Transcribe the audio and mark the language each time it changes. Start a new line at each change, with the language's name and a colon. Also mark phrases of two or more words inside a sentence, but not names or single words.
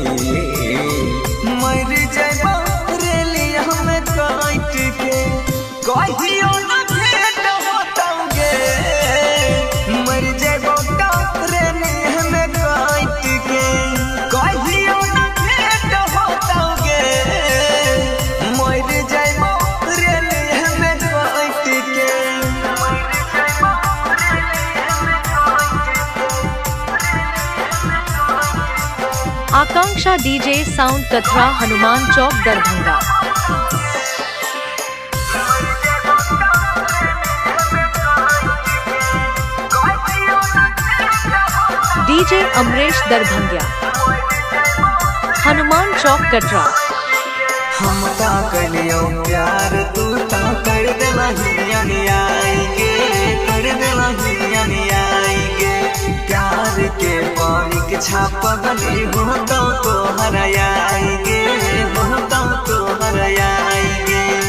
Maithili: मर जइबौ रेली में काट के कहियो ना भेट होतौगे। मर जइबौ रेली में काट के कहियो ना भेट होतौगे। मर जइबौ रेली में काट के। आकांक्षा
English: DJ sound
Maithili: कटरा, हनुमान चौक दरभंगा। डीजे अमरेश दरभंगिया, हनुमान चौक कटरा। हम का कलियो प्यार तू ता कर देलही आएगे, कर देलही आएगे। प्यार के पानी के छाप गली होतौ तो हराएगे, होतौ तो हराएगे।